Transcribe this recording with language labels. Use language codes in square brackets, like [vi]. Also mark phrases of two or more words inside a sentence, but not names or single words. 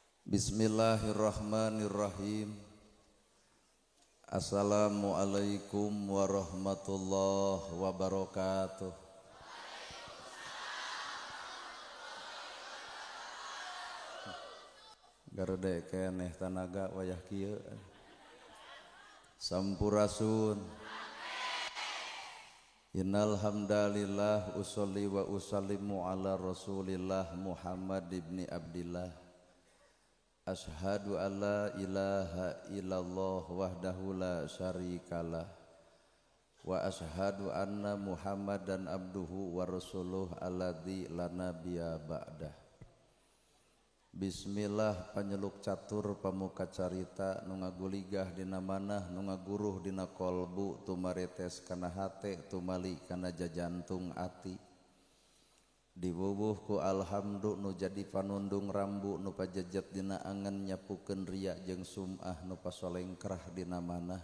[ar] بسم الله الرحمن الرحيم. السلام عليكم ورحمة الله وبركاته. [su] Garede keneh tanaga wayah kieu. [ar] Sampurasun. إن الحمد لله أصلي وأسلم على رسول الله محمد ابن عبد الله. أشهد أن لا إله إلا الله وحده لا شريك له وأشهد أن محمدا عبده ورسوله الذي لا نبي بعده. [su] Bismillah panyeluk catur pamuka carita nu ngaguligah dina manah nu ngaguruh dina kolbu tumaretes kana hate tumali kana jajantung ati. Diwuwuh ku alhamdu nu jadi panundung rambu nu pajejet dina angan nyapukeun ria jeung sum'ah nu pasolengkrah dina manah.